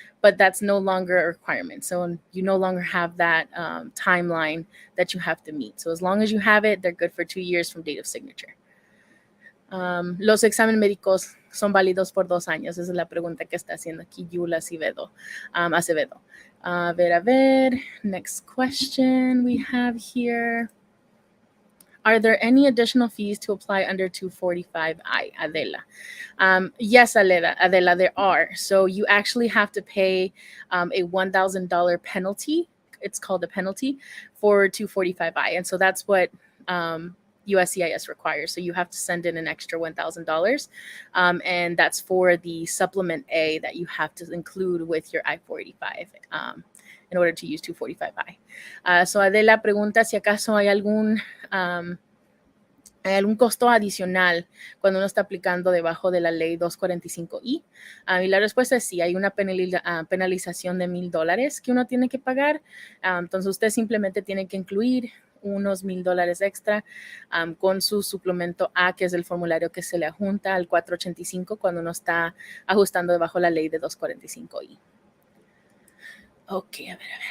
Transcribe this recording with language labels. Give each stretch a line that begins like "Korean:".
English: But that's no longer a requirement. So you no longer have that timeline that you have to meet. So as long as you have it, they're good for 2 years from date of signature.
Spanish: Los exámenes médicos son válidos por 2 años. Esa es la pregunta que está haciendo aquí Yula Acevedo. A ver.
English: Next question we have here. Are there any additional fees to apply under 245I, Adela? Yes, Adela, there are. So you actually have to pay a $1,000 penalty. It's called a penalty for 245I. And so that's what USCIS requires. So you have to send in an extra $1,000. And that's for the supplement A that you have to include with your I-485 in order to use 245I.
Spanish: So Adela pregunta si acaso hay algún costo adicional cuando uno está aplicando debajo de la ley 245I. Y la respuesta es sí, hay una penalización de $1,000 que uno tiene que pagar. Entonces usted simplemente tiene que incluir unos $1,000 extra con su suplemento A, que es el formulario que se le adjunta al 485 cuando uno está ajustando debajo la ley de 245I. Ok, a ver.